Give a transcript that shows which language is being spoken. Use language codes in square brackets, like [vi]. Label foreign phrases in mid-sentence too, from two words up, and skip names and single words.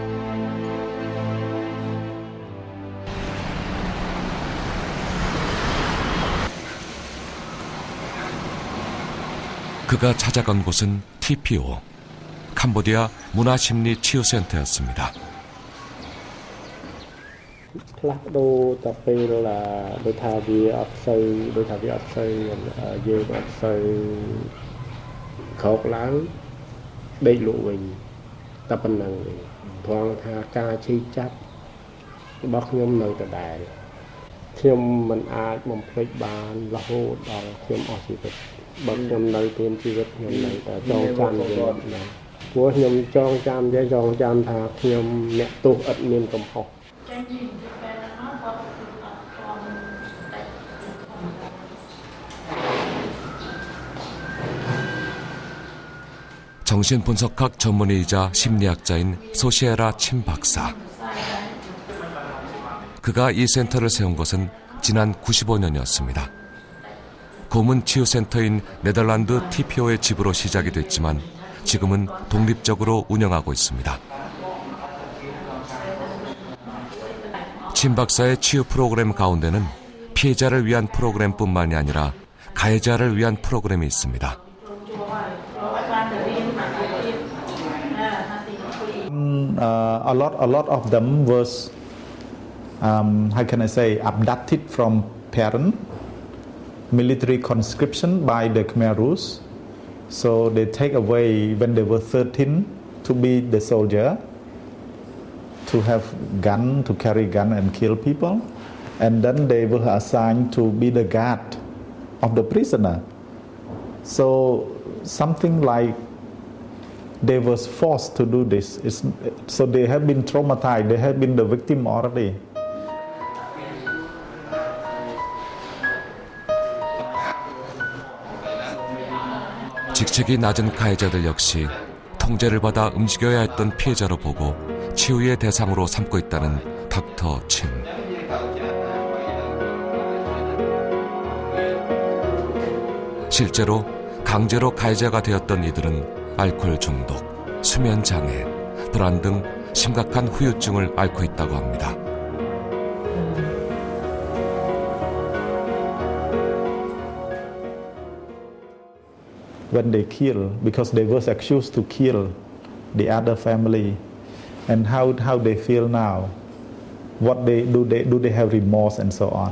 [ko] 그가 찾아간 곳은 TPO, 캄보디아 문화심리치유센터였습니다. [km] ផ្លាស់ប្ដូរតែពេលដូចថាវាអត់សូវយើងអត់សូវក្រោកឡើងដេកលក់វិញតែប៉ុណ្ណឹងព្រោះថាការឈឺចាប់របស់ខ្ញុំនៅដដែលខ្ញុំមិនអាចបំភ្លេចបានរហូតដល់ខ្ញុំអស់ជីវិតបើខ្ញុំនៅពេលជីវិតខ្ញុំនៅតែចងចាំវាណាព្រោះខ្ញុំចងចាំថាខ្ញុំអ្នកទោសឥតមានកំហុស [ko] 정신분석학 전문의이자 심리학자인 소시에라 침 박사. 그가 이 센터를 세운 것은 지난 95년이었습니다. 고문치유센터인 네덜란드 TPO의 집으로 시작이 됐지만 지금은 독립적으로 운영하고 있습니다. 침 박사의 치유 프로그램 가운데는 피해자를 위한 프로그램뿐만이 아니라 가해자를 위한 프로그램이 있습니다. [en] A lot of them was, how can I say, abducted from parent, military conscription by the Khmer Rouge. So they take away when they were 13 to be the soldier, to have gun, to carry gun and kill people. And then they were assigned to be the guard of the prisoner. So something like they was forced to do this. So they have been traumatized. They have been the victim already. [ko] 직책이 낮은 가해자들 역시 통제를 받아 움직여야 했던 피해자로 보고 치유의 대상으로 삼고 있다는 닥터 침. 실제로 강제로 가해자가 되었던 이들은 알코올 중독, 수면 장애, 불안 등 심각한 후유증을 앓고 있다고 합니다. [en] When they kill, because they were accused to kill the other family, and how they feel now, what do they have remorse and so on.